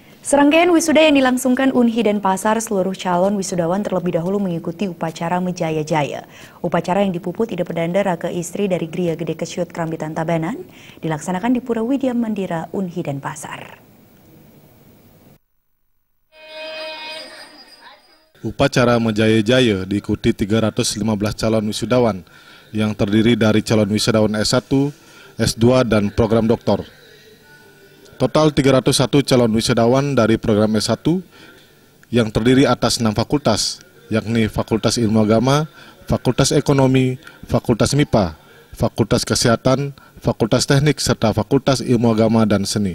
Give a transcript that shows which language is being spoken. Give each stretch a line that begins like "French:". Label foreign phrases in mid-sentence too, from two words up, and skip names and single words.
Indonesian: Serangkaian wisuda yang dilangsungkan Unhi Denpasar, seluruh calon wisudawan terlebih dahulu mengikuti upacara Menjaya-Jaya. Upacara yang dipuput Ida Pedanda Raka istri dari Gria Gede Kesyut Krambitan Tabanan dilaksanakan di Pura Widya Mandira Unhi Denpasar. Upacara Menjaya-Jaya diikuti 315 calon wisudawan yang terdiri dari calon wisudawan S1, S2, dan program doktor. Total 301 calon wisudawan dari program S1 yang terdiri atas 6 fakultas, yakni Fakultas Ilmu Agama, Fakultas Ekonomi, Fakultas MIPA, Fakultas Kesehatan, Fakultas Teknik, serta Fakultas Ilmu Agama dan Seni.